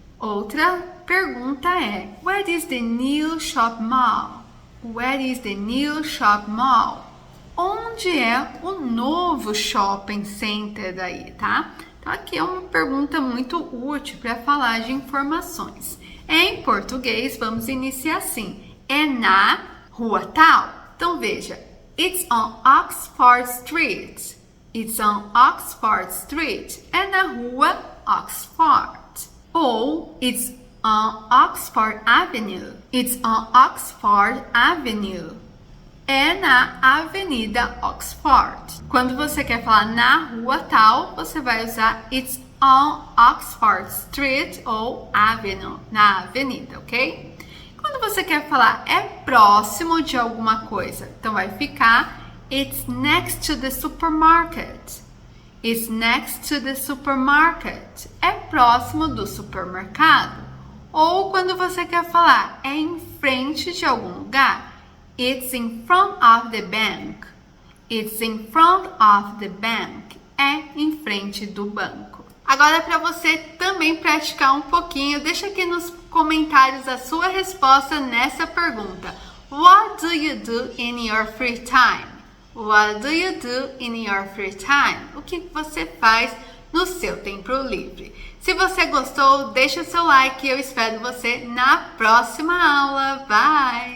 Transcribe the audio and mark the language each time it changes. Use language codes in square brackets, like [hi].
[pt] Outra pergunta é: [en] Where is the new shop mall? Where is the new shop mall? [pt] Onde é o novo shopping center daí, tá? Então, aqui é uma pergunta muito útil para falar de informações. Em português, vamos iniciar assim: é na rua tal? Então, veja. [en] It's on Oxford Street. It's on Oxford Street. [pt] É na rua Oxford. [en] Ou it's on Oxford Avenue. It's on Oxford Avenue. [pt] É na Avenida Oxford. Quando você quer falar na rua tal, você vai usar [en] it's on Oxford Street [pt] ou Avenue, na avenida, ok? Quando você quer falar é próximo de alguma coisa, então vai ficar [en] it's next to the supermarket. It's next to the supermarket. [pt] É próximo do supermercado. Ou quando você quer falar é em frente de algum lugar, [en] it's in front of the bank. It's in front of the bank. [pt] É em frente do banco. Agora, para você também praticar um pouquinho, deixa aqui nos comentários a sua resposta nessa pergunta. [en] What do you do in your free time? What do you do in your free time? [pt] O que você faz no seu tempo livre? Se você gostou, deixa seu like e eu espero você na próxima aula. Bye!